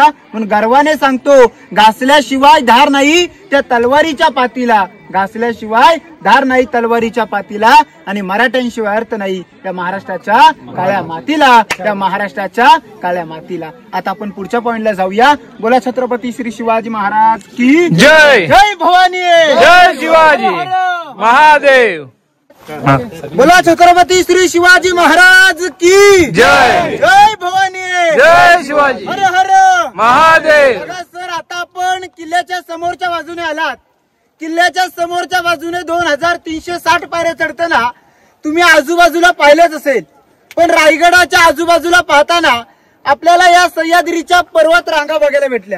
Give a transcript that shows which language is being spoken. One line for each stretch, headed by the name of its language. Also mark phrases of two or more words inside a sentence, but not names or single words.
Marathi: म्हणून गर्वाने सांगतो, घासल्याशिवाय धार नाही त्या तलवारीच्या पातीला, घासल्याशिवाय धार नाही तलवारीच्या पातीला, आणि मराठ्यांशिवाय अर्थ नाही त्या महाराष्ट्राच्या काळ्या मातीला, त्या महाराष्ट्राच्या काळ्या मातीला. आता आपण पुढच्या पॉइंटला जाऊया. बोला छत्रपती श्री शिवाजी महाराज की जय. जय भवानी. जय शिवाजी महादेव. बोला छत्रपती श्री शिवाजी महाराज की जय. जय भवानी. जय शिवाजी हर हर महादेव. बघा सर, आता आपण किल्ल्याच्या समोरच्या बाजूने आलात. किल्ल्याच्या समोरच्या बाजूने 2360 पायऱ्या चढताना तुम्ही आजूबाजूला पाहिलेच असेल. पण रायगडाच्या आजूबाजूला पाहताना आपल्याला या सह्याद्रीच्या पर्वत रांगा बघायला भेटल्या.